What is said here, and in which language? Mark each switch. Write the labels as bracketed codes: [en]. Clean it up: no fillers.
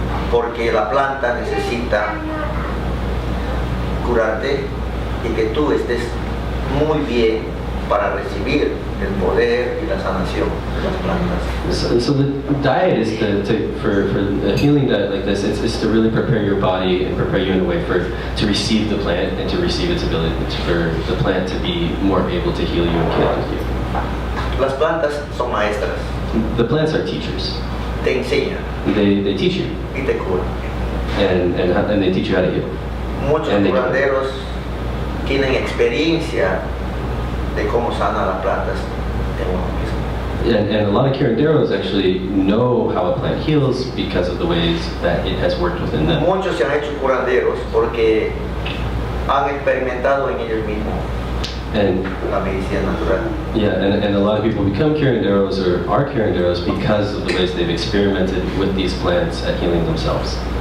[es] Porque la planta necesita curarte y que tú estés muy bien para recibir el poder y la sanación de las plantas. [en] So the diet is for a healing diet like this, it's to really prepare your body and prepare you in a way to receive the plant and to receive its ability, for the plant to be more able to heal you and connect with you. [es] Las plantas son maestras. [en] The plants are teachers. [es] Te enseñan [en] They teach you [es] y te curan. [en] and they teach you how to heal. [es] Muchos [en] And they [es] curanderos tienen experiencia de cómo sanan las plantas de uno mismo. [en] And a lot of curanderos actually know how a plant heals because of the ways that it has worked within them. [es] Muchos se han hecho curanderos porque han experimentado en ellos mismos [en] And [es] la medicina natural. [en] yeah, and a lot of people become curanderos or are curanderos because of the ways they've experimented with these plants at healing themselves.